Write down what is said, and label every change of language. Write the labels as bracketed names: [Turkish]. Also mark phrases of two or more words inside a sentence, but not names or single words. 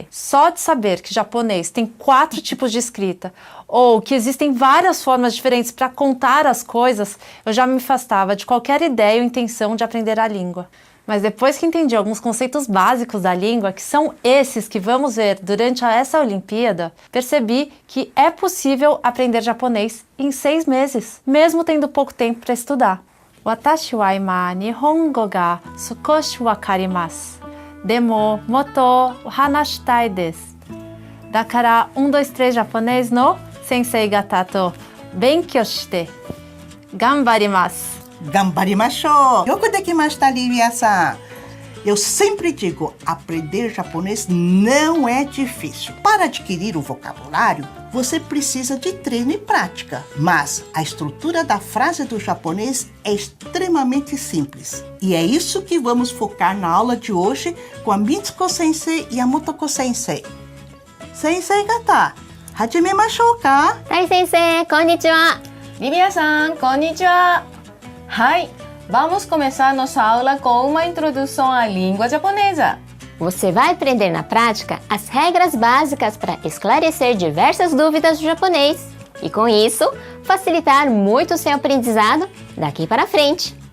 [Portuguese] Só de saber que japonês tem 4 tipos de escrita ou que existem várias formas diferentes para contar as coisas, eu já me afastava de qualquer ideia ou intenção de aprender a língua. Mas depois que entendi alguns conceitos básicos da língua, que são esses que vamos ver durante essa Olimpíada, percebi que é possível aprender japonês em 6 meses, mesmo tendo pouco tempo para estudar. [Japanese] 私は今日本語が少し分かります. でももっと話したいです. だから123 japonêsの先生方と勉強して頑張ります. 頑張りましょう。よくできました、リビアさん。 [Portuguese] Eu sempre digo, aprender japonês não é difícil. Para adquirir o vocabulário, você precisa de treino e prática. Mas a estrutura da frase do japonês é extremamente simples. E é isso que vamos focar na aula de hoje com a Mitsuko Sensei e a Motoko Sensei. [Japanese] 先生方、始めましょうか? Tai先生、こんにちは. Liliaさん、こんにちは. [Portuguese] Hai, vamos começar nossa aula com uma introdução à língua japonesa. Você vai aprender na prática as regras básicas para esclarecer diversas dúvidas do japonês e, com isso, facilitar muito o seu aprendizado daqui para frente.